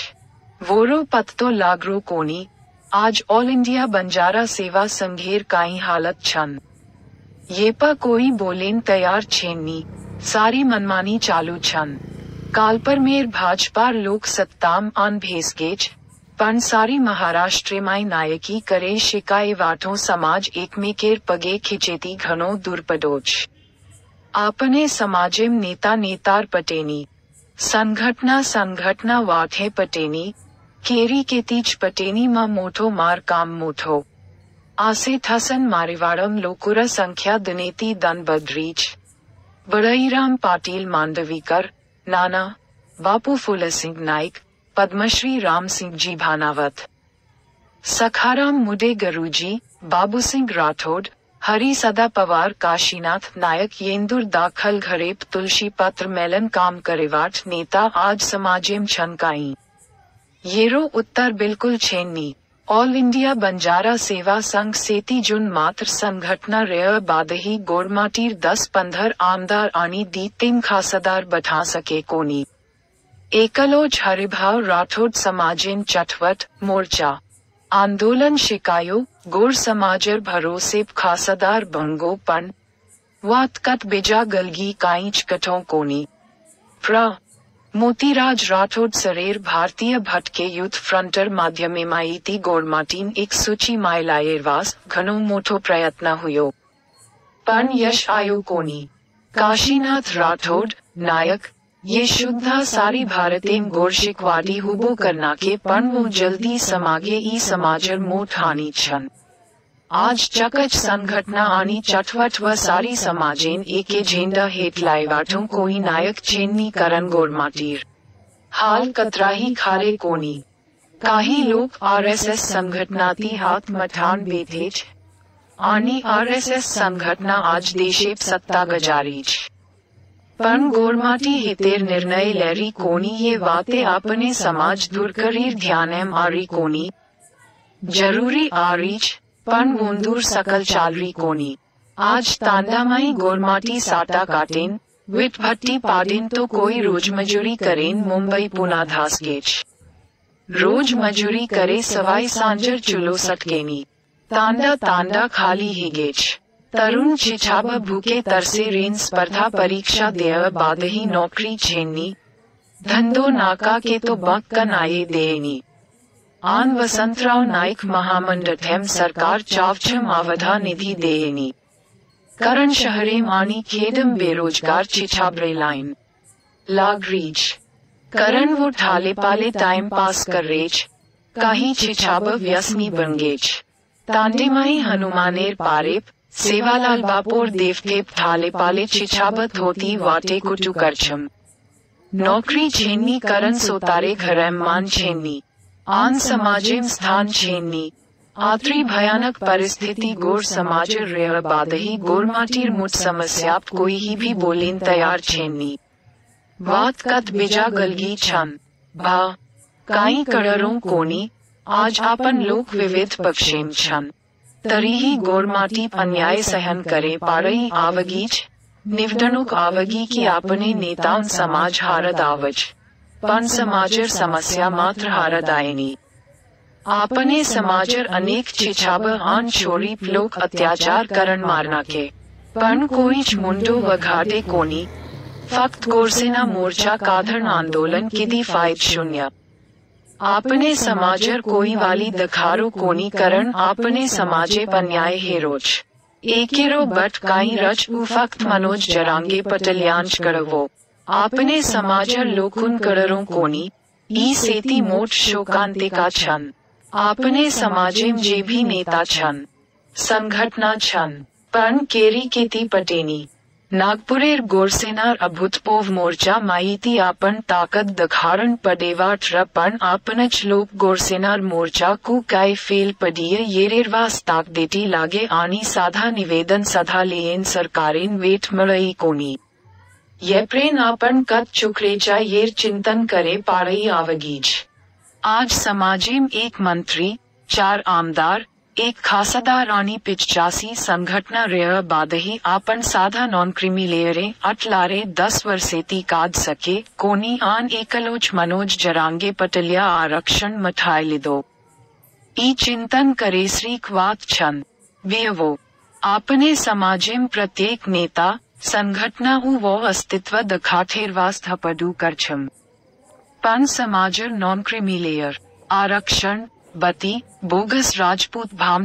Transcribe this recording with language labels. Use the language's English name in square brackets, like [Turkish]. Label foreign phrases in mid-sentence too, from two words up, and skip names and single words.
[Lambadi] वोरो पत्तो लागरो कोनी आज ऑल इंडिया बंजारा सेवा संघेर काई हालत छन ये पा कोई बोलेन तैयार छेनी सारी मनमानी चालू छन काल पर मेर भाजपा लोक सत्ताम आन भेसगेज पण सारी महाराष्ट्र माय नायकी करे शिकाय वाटो समाज एकमेकेर पगे खिचेती घणो दुर्पदोच आपने समाजेम नेता नेतार पटेनी संघटना वाठे पटेनी केरी के तीज पटेनी मा मोठो मार काम मोठो आसे थसन मारेवाड़म लोकुरा संख्या दनेती दन बद्रीज बड़ईराम पाटिल मांडवीकर नाना बापू फूल सिंह नाइक पद्मश्री राम सिंह जी भानावत सखाराम मुडे गरुजी बाबू सिंह राठौड़ हरी सदा पवार काशीनाथ नायक येंदुर दाखल घरेप तुलसी पत्र मेलन काम करेवाट नेता आज समाजेम छनकाई येरो उत्तर बिल्कुल छेन्नी ऑल इंडिया बंजारा सेवा संघ सेती जुन मात्र संघटना रेय बादही गोरमाटीर 10-15 आमदार आनी दी 3 खासदार बठा सके कोनी एकलोज हरिभाव राठौड़ समाजेन चटवट मोर्चा आंदोलन शिकायो गोर समाजर भरोसे खासदार बंगो पन वातकत बिजा गलगी काइच कठों कोनी प्र मोतीराज राठौड़ सरेर भारतीय भटके युद्ध फ्रंटर माध्यमे माईती गोरमाटीन एक सूची मायलायरवास घणो मोठो प्रयत्न हुयो पण यश आयो कोनी काशीनाथ राठौड़ नायक ये शुद्धा सारी भारतेम गोरशिकवादी हुबो करना के पण वो जल्दी समागे ई समाजर मोठ हानि छन आज चकच संघटना आनी चटवट व सारी समाजेन एके झेंडा हेठ लायवाठों कोई नायक छेन्नी करण गोरमाटीर हाल कतराही खारे कोनी काही लोग आरएसएस संघटनाती हाथ मठान बेथेज आनी आरएसएस संघटना आज देशेप सत्ता गजारीज पण गोरमाटी हितेर निर्णय लेरी कोनी ये वाते आपने समाज दूर करीर ध्यानेम आरी कोनी जरूरी आरीज पण वोंदूर सकल चालरी कोनी आज तांडामाई गोरमाटी साटा काटेन विट भट्टी पाडेन तो कोई रोज मजूरी करेन मुंबई पुना धासकेच रोज मजूरी करे सवाई सांजर चुलो सटकेनी तांडा तांडा खाली हिगेच तरुण छिछाब भूखे तरसे रेन स्पर्धा परीक्षा देय बादही नौकरी छेन्नी धंधो नाका के तो बक्कन आये देनी आन वसंतराव नाइक महामंडठेम सरकार चावछम आवधा निधि देनी करण शहरे मानी खेडम बेरोजगार छिछाबरे लाइन लागरीज करण वो ठाले पाले [English] time pass [Lambadi] कर रेच काही छिछाब व्यसनी बनगेच तांडेमाई हनुमानेर पारेप सेवालाल बापोर देवटेप ठाले पाले छिछाबत होती वाटे कुटु करछम नौकरी छेन्नी करण सोतारे घरम मान छेन्नी आन समाजेम स्थान छेन्नी आत्री भयानक परिस्थिति गोर समाज रेय बादही गोरमाटीर मुठ समस्याप कोई ही भी बोलेन तैयार छेन्नी वात कत बिजा गलगी छन भा काई कड़रों कोनी आज आपन लोक विविध पक्षेम छन तरीही गोरमाटी अन्याय सहन करे पारई आवगीच निवडणूक आवगी की आपने नेताओं समाज हारद आवज पण समाजर समस्या मात्र हारद आयनी आपने समाजर अनेक छिछाब आन छोरी लोक अत्याचार करण मारना के पण कोईच मुंडो वघाटे कोनी फक्त गोरसेना मोर्चा काधरण आंदोलन किदी फायद शून्य आपने समाजर कोई वाली दखारो कोनी करण आपने समाजे पन्याय हेरोच एकेरो बट काई रच फक्त मनोज जरांगे पटल्यान्च करवो आपने समाजर लोकुन कररों कोनी ई सेती मोट शोकांतिका छन आपने समाजेम जे भी नेता छन संघटना छन पण केरी केती पटेनी नागपुरेर गोरसेनार अभूतपूर्व मोर्चा माहिती आपण ताकद दखारण पडेवाट पण आपणच लोक गोरसेनार मोर्चा कु काय फेल पडीय येरेरवास ताक देती लागे आणि साधा निवेदन सधा लेन सरकारेन वेट मळई कोणी येप्रेन आपण कत चुकरेचा येर चिंतन करे पाड़ई आवगीज आज समाजेम एक मंत्री 4 आमदार एक खासदार आणि 85 संघटना रेय बादही आपण साधा [English] non creamylayere [Lambadi] अटलारे 10 वर्षेती काद सके कोनी आन एकलोच मनोज जरांगे पटल्या आरक्षण मठाय लिदो ई चिंतन करे श्रीक वात छन व्यवो आपने समाजेम प्रत्येक नेता संघटना वो अस्तित्व दखाठेरवास थपडू करछम पण समाजर [English] non creamylayer [Lambadi] आरक्षण बती बोगस राजपूत भाम